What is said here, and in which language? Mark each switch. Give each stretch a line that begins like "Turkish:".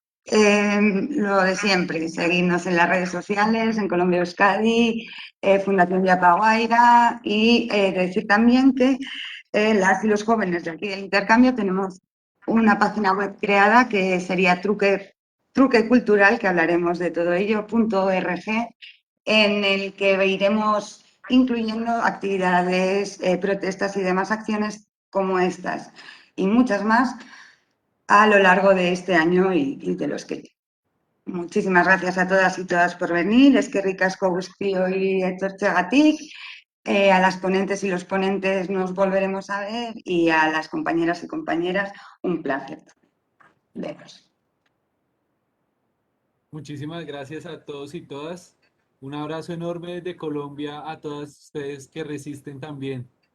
Spanish: lo de siempre, seguirnos en las redes sociales, en Colombia Euskadi, Fundación Yapaguaira y decir también que las y los jóvenes de aquí del intercambio tenemos una página web creada que sería Truque Cultural, que hablaremos de todo ello, .org, en el que iremos incluyendo actividades, protestas y demás acciones como estas y muchas más a lo largo de este año y de los que vienen. Muchísimas gracias a todas y todas por venir.
Basque: Eskerrik asko guztioi etortzeagatik.
Spanish: A las ponentes y los ponentes nos volveremos a ver y a las compañeras y compañeras un placer veros. Muchísimas gracias a todos y todas. Un abrazo enorme desde Colombia a todas ustedes que resisten también.